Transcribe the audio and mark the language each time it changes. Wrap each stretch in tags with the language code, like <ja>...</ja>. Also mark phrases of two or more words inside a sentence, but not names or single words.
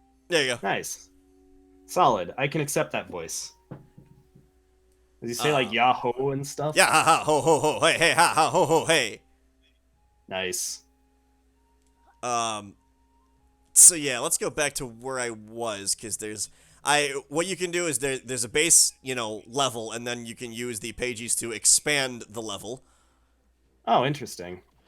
<en>There you go. Nice. Solid. I can accept that voice. Does he say like Yahoo and stuff? Yeah, ha ha, ho ho ho, hey hey ha ha ho ho hey. Nice. So yeah, let's go back to where I was, because what you can do is there's a base, level, and then you can use the pages to expand the level. Oh, interesting.</en>